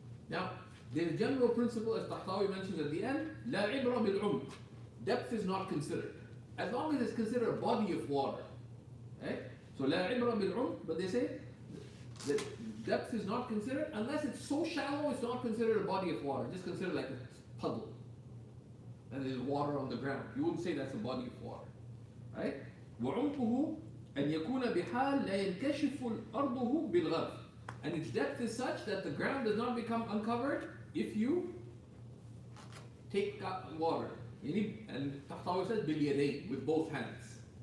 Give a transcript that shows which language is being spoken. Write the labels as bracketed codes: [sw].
[en] Now, the general principle, as Tahtawi mentions at the end, [ar] لا عبرة بالعمق, [en] depth is not considered, as long as it's considered a body of water. Right? So [ar] لا عبرة بالعمق, [en] but they say that depth is not considered unless it's so shallow it's not considered a body of water, just considered like a puddle. And there's water on the ground. You wouldn't say that's a body of water. Right? [ar] وعمقه أن يكون بحال لا ينكشف أرضه بالغرف. [en] And its depth is such that the ground does not become uncovered if you take water. And Tahtawi says باليدين, with both hands.